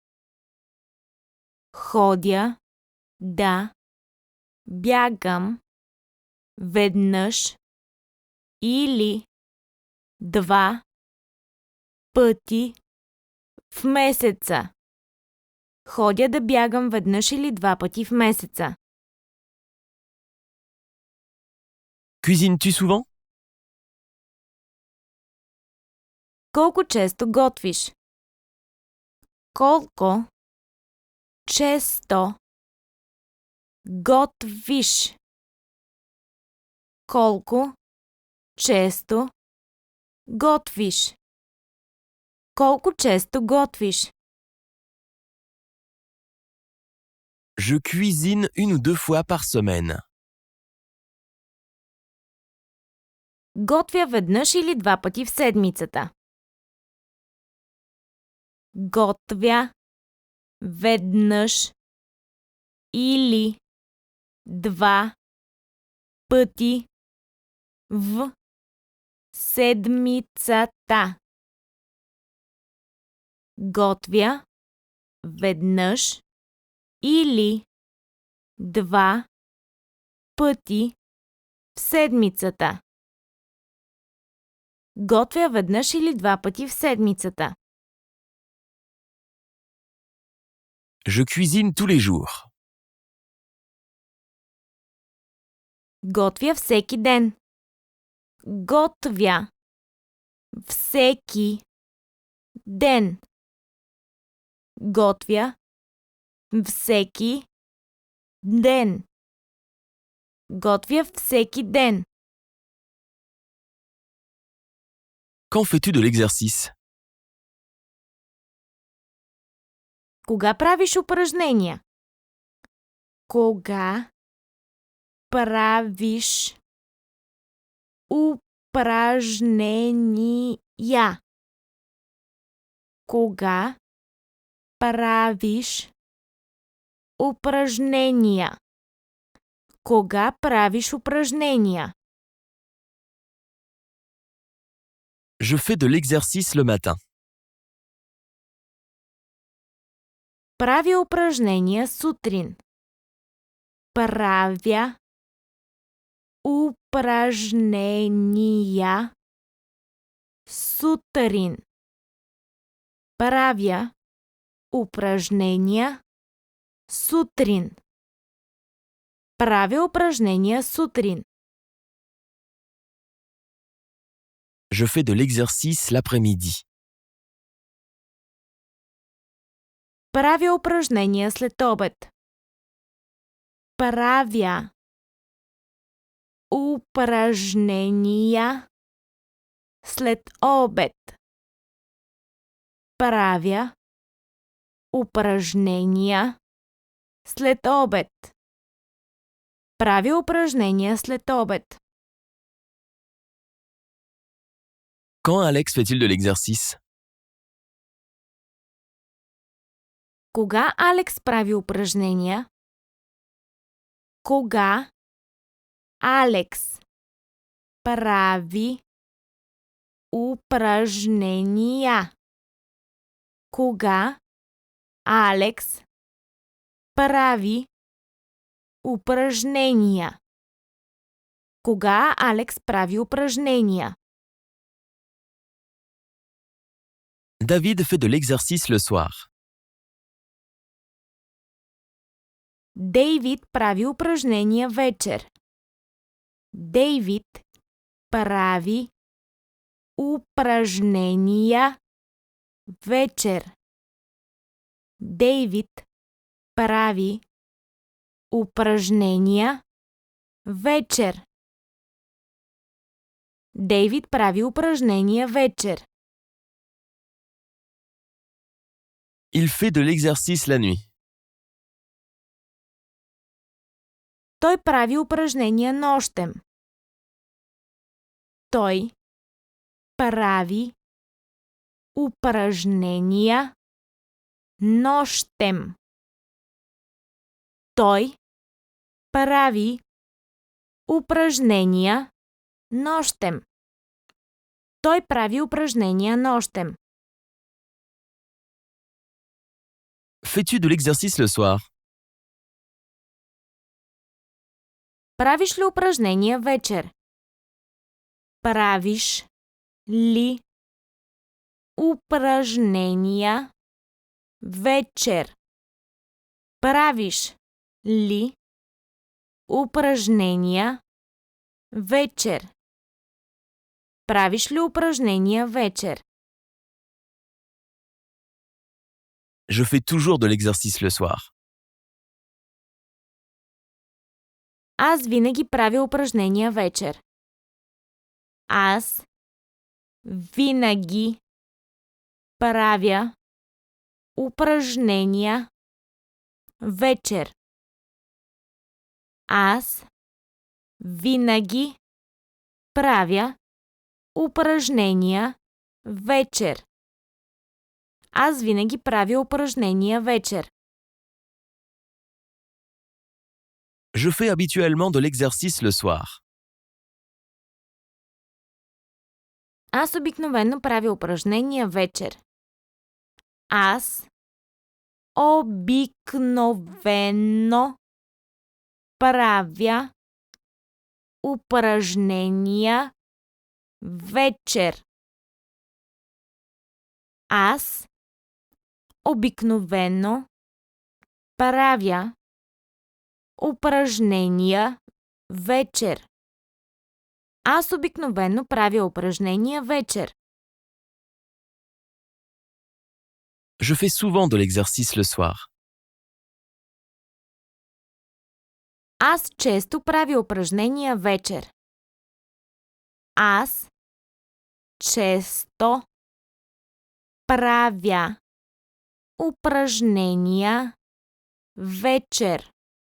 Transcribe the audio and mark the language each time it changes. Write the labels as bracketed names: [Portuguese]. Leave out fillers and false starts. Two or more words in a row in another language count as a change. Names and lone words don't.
[Bulgarian] Ходя да бягам веднъж или 2 пъти в месеца. Ходя да бягам веднъж или 2 пъти в месеца. [French] Cuisines-tu souvent? [Bulgarian] Колко често готвиш? Колко често готвиш? Колко често готвиш? Колко често готвиш? [French] Je cuisine 1 ou 2 fois par semaine. [Bulgarian] Готвя веднъж или 2 пъти в седмицата. Готвя веднъж или 2 пъти в седмицата. Готвя веднъж или 2 пъти в седмицата. Готвя веднъж или 2 пъти в седмицата. [French] Je cuisine tous les jours. [Bulgarian] Готвя всеки ден. Готвя всеки ден. Готвя всеки ден. Готвя всеки ден. [French] Quand fais-tu de l'exercice? [Bulgarian] Кога правиш упражнения? Кога правиш упражнения? Кога правиш упражнения? Кога правиш упражнения? [French] Je fais de l'exercice le matin. [Bulgarian] Правя упражнения сутрин. Правя упражнения сутрин. Правя упражнения сутрин. Правя упражнения сутрин. [French] Je fais de l'exercice l'après-midi. [Bulgarian] Правя упражнения след обед. Правя упражнения след обед. Правя упражнения след обед. Правя упражнения след обед. [French] Quand Alex fait-il de l'exercice? [Bulgarian] Кога Алекс прави упражнения? Кога Алекс прави упражнения? Кога Алекс прави упражнения? Кога Алекс прави упражнения? [French] David fait de l'exercice le soir. [Bulgarian] Дейвид прави упражнения вечер. Дейвид прави упражнения вечер. Дейвид прави упражнения вечер. Дейвид прави упражнения вечер. [French] Il fait de l'exercice la nuit. [Bulgarian] Той прави упражнения нощем. Той прави упражнения нощем. Той прави упражнения нощем. Той прави упражнения нощем. [French] Fais-tu de l'exercice le soir? [Bulgarian] Правиш ли упражнения вечер? Правиш ли упражнения вечер? Правиш ли упражнения вечер? Правиш ли упражнения вечер? [French] Je fais toujours de l'exercice le soir. [Bulgarian] Аз винаги правя упражнения вечер. Аз винаги правя упражнения вечер. Аз винаги правя упражнения вечер. Аз винаги правя упражнения вечер. [French] Je fais habituellement de l'exercice le soir. [Bulgarian] Аз обикновено правя упражнения вечер. Аз обикновено правя упражнения вечер. Аз обикновено правя упражнения вечер. Аз обикновено правя упражнения вечер. [French] Je fais souvent de l'exercice le soir. [Bulgarian] Аз често правя упражнения вечер. Аз често правя упражнения вечер.